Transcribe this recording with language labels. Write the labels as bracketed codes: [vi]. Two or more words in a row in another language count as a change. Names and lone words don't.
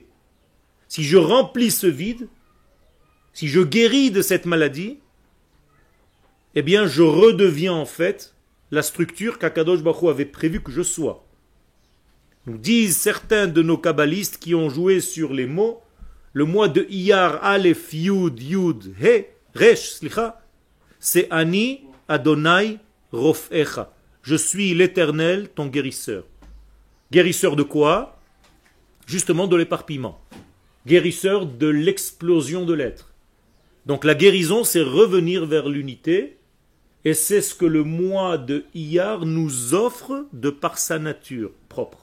[fr] Si je remplis ce vide, si je guéris de cette maladie, eh bien je redeviens en fait la structure qu' [he] Akadosh Baruch Hu [fr] avait prévu que je sois. Nous disent certains de nos kabbalistes qui ont joué sur les mots, le mois de Iyar, [he] Aleph, Yud, Yud, He, Resh, Slicha, [fr] c'est [he] Ani Adonai Rofecha. [fr] Je suis l'Éternel, ton guérisseur. Guérisseur de quoi? Justement de l'éparpillement. Guérisseur de l'explosion de l'être. Donc la guérison, c'est revenir vers l'unité, et c'est ce que le mois de Iyar nous offre de par sa nature propre.